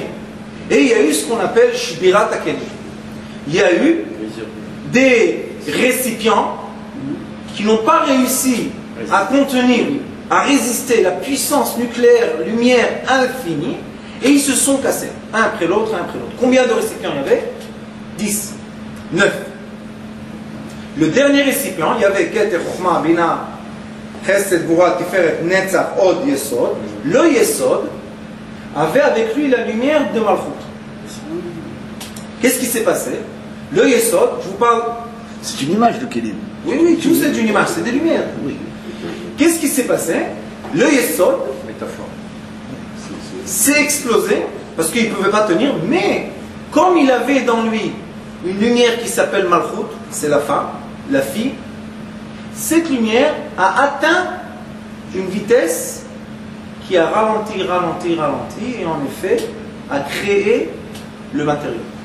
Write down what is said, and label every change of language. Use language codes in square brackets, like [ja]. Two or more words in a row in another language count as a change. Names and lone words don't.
[fr] Et il y a eu ce qu'on appelle [he] שבירת הכלים. [fr] Il y a eu des récipients qui n'ont pas réussi à contenir, à résister la puissance nucléaire, lumière infinie, et ils se sont cassés, un après l'autre, un après l'autre. Combien de récipients il y avait? 10, 9. Le dernier récipient, il y avait Keter, Chochma, Bina, Chesed, Gvura, Tiferet, Netzach, Od, Yesod. Le Yesod avait avec lui la lumière de Malchut. Qu'est-ce qui s'est passé? Le Yesod, je vous parle... C'est une image de Kélim. Oui, oui, tout c'est une image, c'est des lumières. Oui. Qu'est-ce qui s'est passé? Le Yesod s'est explosé, parce qu'il ne pouvait pas tenir, mais comme il avait dans lui une lumière qui s'appelle Malchut, c'est la femme, la fille, cette lumière a atteint une vitesse qui a ralenti, et en effet a créé le matériau.